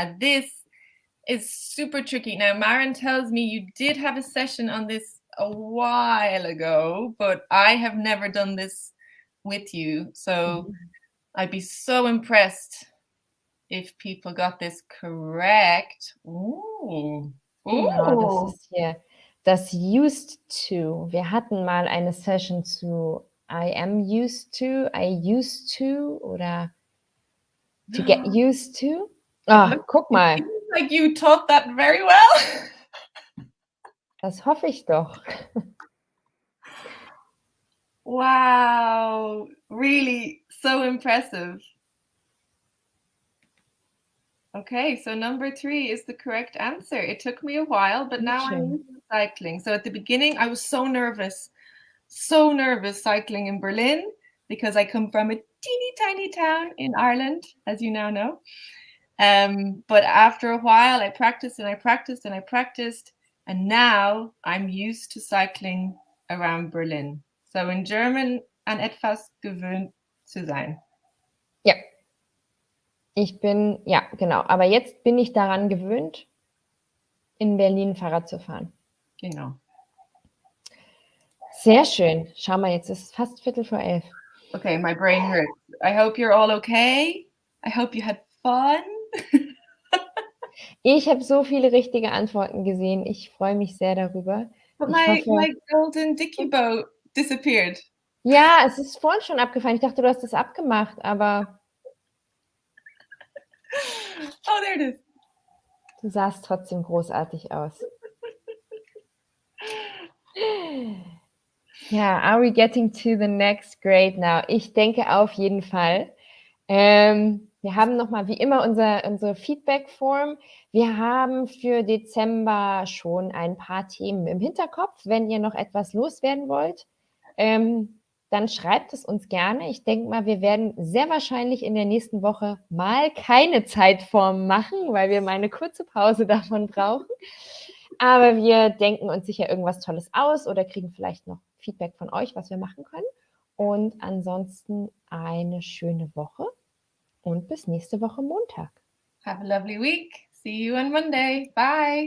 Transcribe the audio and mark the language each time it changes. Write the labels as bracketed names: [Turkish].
[English] Now this is super tricky. Now Maren tells me you did have a session on this a while ago, but I have never done this with you. So I'd be so impressed if people got this correct. Ooh. [German] Genau, das ist hier das used to. Wir hatten mal eine Session zu [English] I am used to, I used to [German] oder [English] to get used to. [German] Guck mal. [English] It seems like you taught that very well. [German] Das hoffe ich doch. [English] Wow, really so impressive. Okay, so number 3 is the correct answer. It took me a while, but now I'm used to cycling. So at the beginning, I was so nervous cycling in Berlin because I come from a teeny tiny town in Ireland, as you now know. But after a while, I practiced and I practiced and I practiced, and now I'm used to cycling around Berlin. So in German, [German] an etwas gewöhnt zu sein. Ja. Genau. Aber jetzt bin ich daran gewöhnt, in Berlin Fahrrad zu fahren. Genau. Sehr schön. Schau mal, jetzt ist es fast 11:15. [English] Okay, my brain hurts. I hope you're all okay. I hope you had fun. [German] Ich habe so viele richtige Antworten gesehen. Ich freue mich sehr darüber. [English] But [German] Ich hoffe, [English] my golden dicky boat disappeared. [German] ja, es ist vorhin schon abgefallen. Ich dachte, du hast es abgemacht, aber [English] Oh, there it is. [German] du sahst trotzdem großartig aus. [English] Ja, are we getting to the next grade now? [German] Ich denke auf jeden Fall. Wir haben nochmal wie immer unsere Feedback-Form. Wir haben für Dezember schon ein paar Themen im Hinterkopf. Wenn ihr noch etwas loswerden wollt, dann schreibt es uns gerne. Ich denke mal, wir werden sehr wahrscheinlich in der nächsten Woche mal keine Zeitformen machen, weil wir mal eine kurze Pause davon brauchen. Aber wir denken uns sicher irgendwas Tolles aus oder kriegen vielleicht noch Feedback von euch, was wir machen können. Und ansonsten eine schöne Woche und bis nächste Woche Montag. [English] Have a lovely week. See you on Monday. Bye.